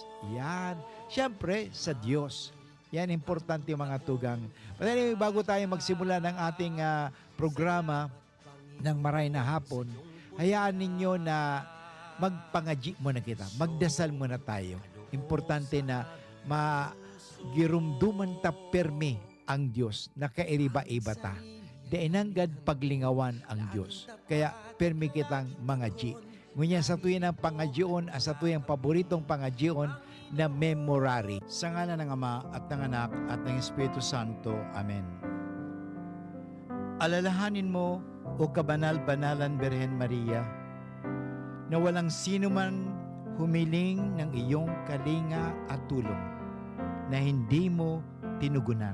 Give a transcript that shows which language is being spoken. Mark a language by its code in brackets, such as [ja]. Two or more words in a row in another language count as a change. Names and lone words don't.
[tl] Yan. Siyempre, sa Diyos. Yan, importante mga tugang. [en] But anyway, [tl] bago tayo magsimula ng ating programa ng Marhay na hapon, hayaan ninyo na magpangaji muna kita. Magdasal muna tayo. [bik] Importante na magirumduman ta permi ang Diyos na kairiba-iba ta. Dainanggad paglingawan ang Diyos. Kaya permi kitang mangaji. Ngunyan sa tuwing ng pangajion, sa tuwing paboritong pangajion na memorary. [tl] Sa ngalan ng Ama at ng Anak at ng Espiritu Santo. Amen. Alalahanin mo, o kabanal-banalan Birhen Maria, na walang sino man humiling ng iyong kalinga at tulong na hindi mo tinugunan.